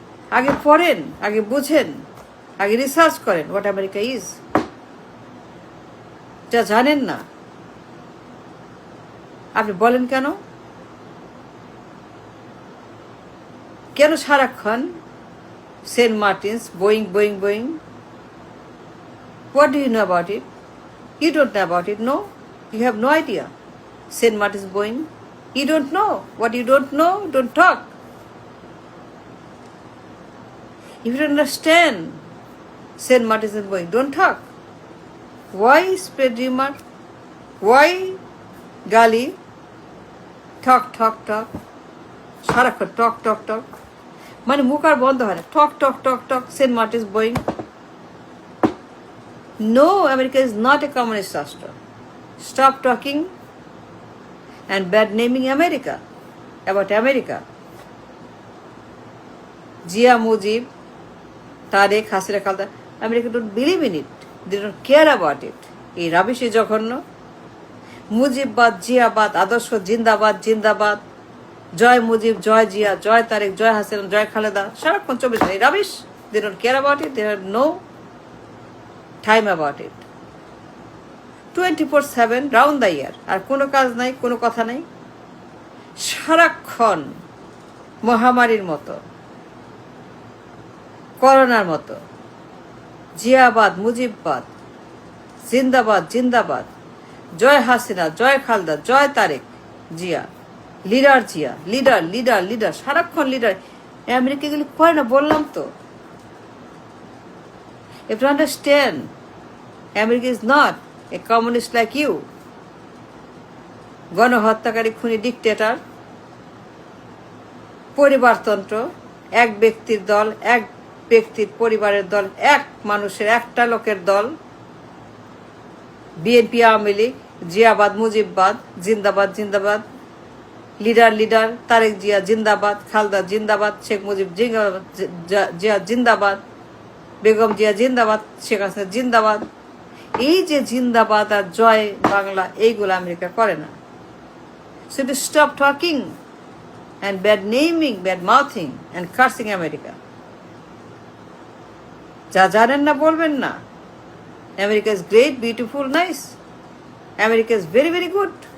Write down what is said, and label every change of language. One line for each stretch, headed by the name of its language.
Bangla: আগে পড়েন, আগে বুঝেন, আগে রিসার্চ করেন
English: What America is.
Bangla: যা জানেন না আপনি বলেন কেন? কেন সারাক্ষণ Saint Martin's, Boeing Boeing Boeing?
English: What do you know about it? You don't know about it, no? You have no idea. St. Martin's Boeing. You don't know. What you don't know, don't talk. If you don't understand St. Martin's Boeing, don't talk. Why spread rumor? Why gali? Talk, talk, talk.
Bangla: সারাক্ষণ
English: talk talk talk,
Bangla: মানে মুখ আর বন্ধ হয় না।
English: Talk talk talk talk, Saint Martin's Boeing. No, America is not a communist rashtra. Stop talking and bad naming America, about America. Jia Mujib, Tarek, Hasina Khalda, America don't believe in it. They don't care about it.
Bangla: এই রাবিশে জঘন্য মুজিববাদ, জিয়াবাদ, আদর্শ, জিন্দাবাদ জিন্দাবাদ, জয় মুজিব, জয় জিয়া, জয় তারেক, জয় হাসিনা, জয় খালেদা, সারাক্ষণ 24 ঘন্টা এই rubbish.
English: They don't care about it. They have no time about it. 24/7 round the year.
Bangla: আর কোনো কাজ নাই, কোনো কথা নাই। সারাক্ষণ মহামারীর মতো, করোনার মতো, জিয়াবাদ, মুজিববাদ, জিন্দাবাদ জিন্দাবাদ, জয় হাসিনা, জয় খালদা, জয় Tarique Zia, leader Zia, leader leader leader, সারাক্ষণ লিডার। আমেরিকা এগুলি করে না, বললাম তো।
English: If you understand, America is not a communist like you.
Bangla: গণহত্যাকারী, খুনি, ডিকটেটর, পরিবারতন্ত্র, এক ব্যক্তির দল, এক ব্যক্তির পরিবারের দল, এক মানুষের, একটা লোকের দল। বিএনপি, আওয়ামী লীগ, জিয়াবাদ, মুজিববাদ, জিন্দাবাদ জিন্দাবাদ, লিডার লিডার, তারেক জিয়া জিন্দাবাদ, খালদা জিন্দাবাদ, শেখ মুজিব জিয়া জিন্দাবাদ, বেগম জিয়া জিন্দাবাদ, শেখ হাসিনা জিন্দাবাদ। এই যে জিন্দাবাদ আর জয় বাংলা, এইগুলো আমেরিকা করে না।
English: So to stop talking and bad naming, bad mouthing and cursing America.
Bangla: যা জানেন না বলবেন না।
English: America is great, beautiful, nice. America is very, very good.